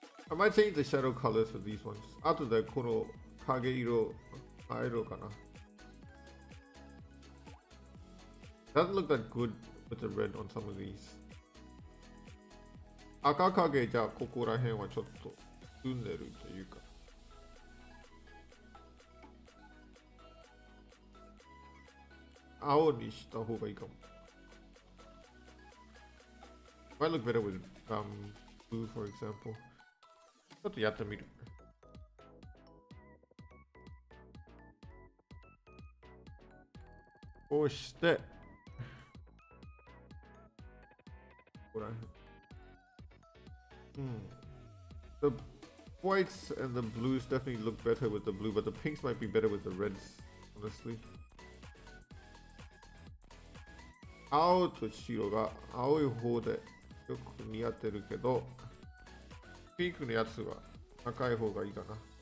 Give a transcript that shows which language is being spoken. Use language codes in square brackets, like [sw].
[en] I might change the shadow colors for these ones. [ja] 後でこの影色変えろかな。 [en] Doesn't look that good with the red on some of these. [ja] 赤影じゃここら辺はちょっと澄んでるというか。青にした方がいいかも。 [en] Might look better with blue, for example. [ja] ちょっとやってみる。こうして、ここら辺。 [en] The whites and the blues definitely look better with the blue, but the pinks might be better with the reds, honestly. [ja] 青と白が青い方でよく似合ってるけど、ピンクのやつは赤い方がいいかな。